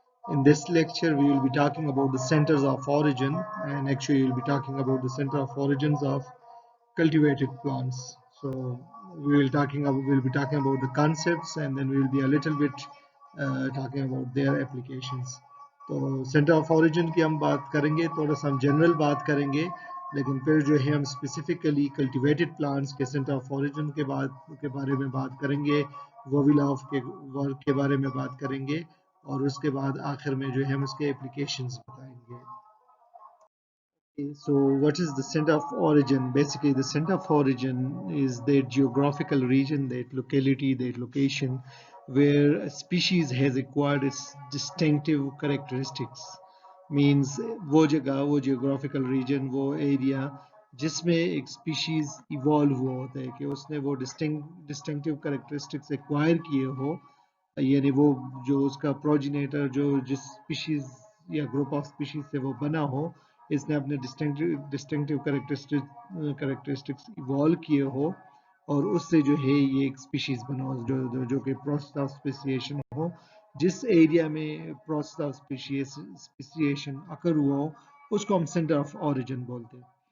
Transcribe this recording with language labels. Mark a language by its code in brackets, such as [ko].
[en] In this lecture, we will be talking about the centers of origin, and actually, we'll be talking about the center of origins of cultivated plants. So, we'll be talking about the concepts, and then we will be a little bit talking about their applications. [hi] तो centre of origin की हम बात करेंगे, थोड़ा सा हम general बात करेंगे, लेकिन फिर जो है हम स्पेसिफिकली कल्टिवेटेड प्लांट्स के सेंटर ऑफ ओरिजिन के बारे में बात करेंगे, वोविलाव के वर्क के बारे में बात करेंगे, और उसके बाद आखिर में जो है हम उसके एप्लीकेशंस बताएंगे. [en] So what is the center of origin? Basically, the center of origin is the geographical region, that locality, that location where a species has acquired its distinctive characteristics. [hi] Means वो जगह, वो geographical region, वो area जिसमें एक species evolve हुआ होता है कि उसने वो distinctive characteristics acquire किए हो, यानी वो जो उसका progenitor जो जिस species या group of species से वो बना हो, इसने अपने डिस्टिंक्टिव कैरेक्टरिस्टिक्स इवॉल्व किए हो, और उससे जो है ये एक स्पीशीज बना हो जो कि प्रोसेस ऑफ स्पेसिएशन हो, जिस एरिया में प्रोसेस ऑफ स्पेसिएशन अकर हुआ हो उसको हम सेंटर ऑफ ओरिजिन बोलते हैं.